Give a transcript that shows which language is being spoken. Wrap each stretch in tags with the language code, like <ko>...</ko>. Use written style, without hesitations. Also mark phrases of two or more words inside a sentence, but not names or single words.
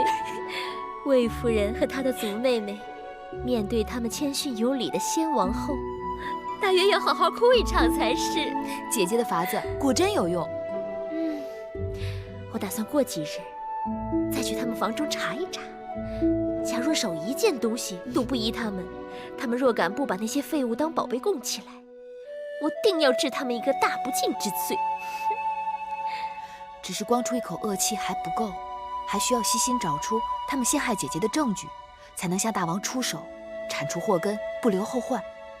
<zh>魏夫人和她的族妹妹，面對他們謙遜有禮的先王後，大約要好好哭一場才是。姐姐的法子果真有用。我打算過幾日再去他們房中查一查，假若少一件東西都不依他們若敢不把那些廢物當寶貝供起来，我定要治他們一個大不敬之罪。只是光出一口惡氣還不夠，還需要細心找出他們陷害姐姐的證據，才能向大王出手，鏟除禍根，不留後患。</zh>